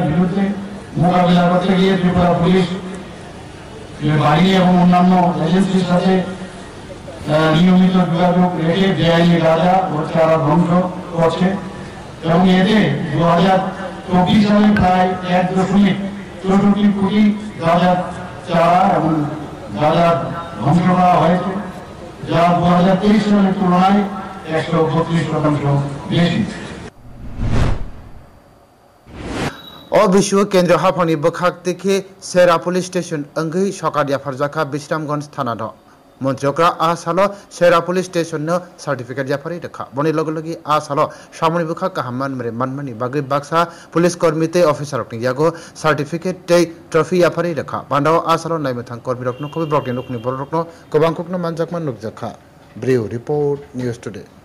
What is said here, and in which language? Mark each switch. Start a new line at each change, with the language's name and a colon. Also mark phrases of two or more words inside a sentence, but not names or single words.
Bangla: বিরুদ্ধে মোকাবিলা করতে গিয়ে ত্রিপুরা পুলিশ বাহিনী এবং অন্যান্য এজেন্সির সাথে নিয়মিত যোগাযোগ রেখে বেআইনি গাঁজা ও চারা ধ্বংস করছে এবং এতে 2024 সালে প্রায় 1.64 কোটি গাঁজার চারা এবং গাঁজা ধ্বংস করা হয়েছে যা 2023 সালের তুলনায় 132% বেশি
Kok Borok: अबिशु केंद्र हाफानि बखाक तेखे सेरा पुलिस स्टेशन अंगै सकादिया फारजाखा बिश्रामगंज थाना द मन्त्रियक्रा आ सालो सेरा पुलिस स्टेशन न सर्टिफिकेट याफारि रखा बनि लगे आ सालो सामनि बखा काहामान मरे मानमानि बागै बाक्सा पुलिस कर्मीते अफिसर रकनि यागो सर्टिफिकेट ते ट्रफी याफारि रखा बान्दाव आ सालो नायमथां कर्मी रकनो खबि ब्लकनि रकनि बर रकनो गोबां कुकनो मानजाकमान नुकजाखा ब्रिउ रिपोर्ट न्यूज टुडे।